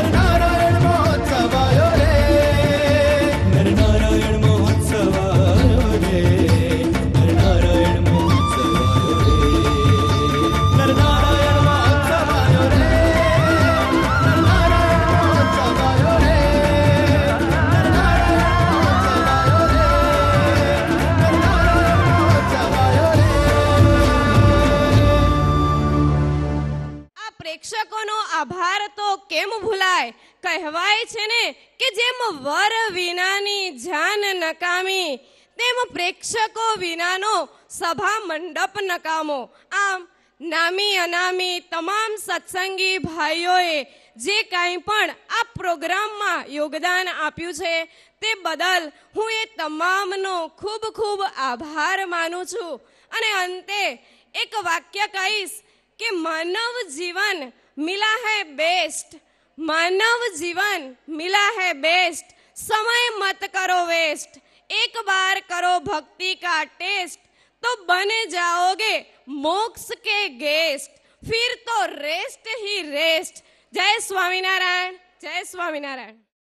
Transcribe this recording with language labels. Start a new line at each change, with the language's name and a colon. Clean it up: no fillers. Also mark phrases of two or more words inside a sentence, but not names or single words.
Hindi: नारायण महोत्सव आयो रे, नर नारायण महोत्सव आयो रे, नर नारायण महोत्सव आयो रे, नर नारायण महोत्सव आयो रे, नर नारायण महोत्सव आयो रे, नर नारायण महोत्सव आयो रे, नर नारायण महोत्सव आयो रे।
Gujarati: આ પ્રેક્ષકોનો આભાર તો કેમ ભૂલાય? કહેવાય છે ને કે જેમ વર વિનાની જાન નકામી, તેમ પ્રેક્ષકો વિનાનો સભા મંડપ નકામો. આમ નામી અનામી તમામ સત્સંગી ભાઈઓએ જે કાંઈ પણ આ પ્રોગ્રામમાં યોગદાન આપ્યું છે તે બદલ હું એ તમામનો ખૂબ ખૂબ આભાર માનું છું. અને અંતે એક વાક્ય કહીશ કે
Hindi: मानव जीवन मिला है बेस्ट, मानव जीवन मिला है बेस्ट, समय मत करो वेस्ट, एक बार करो भक्ति का टेस्ट तो बने जाओगे मोक्ष के गेस्ट, फिर तो रेस्ट ही रेस्ट. जय स्वामीनारायण, जय स्वामीनारायण.